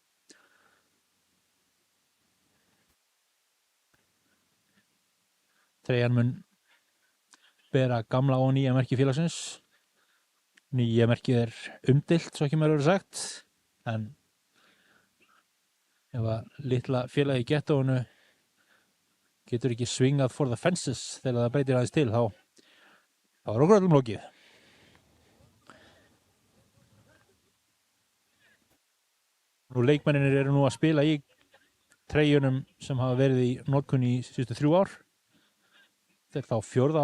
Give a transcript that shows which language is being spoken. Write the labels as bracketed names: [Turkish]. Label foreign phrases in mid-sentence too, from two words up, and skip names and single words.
[Icelandic] Treyjan mun bera gamla og nýja merki félagsins. Nýja merkið er umdeilt, svo ekki mér verið sagt, en ef að litla félagi í gettóinu getur ekki svingað [English] for the fences [Icelandic] þegar það breytir aðeins til, þá er okkur öllum lokið. Nú leikmennir eru nú að spila í treyjunum sem hafa verið í notkun í síðustu 3 ár. Þetta er þá 4.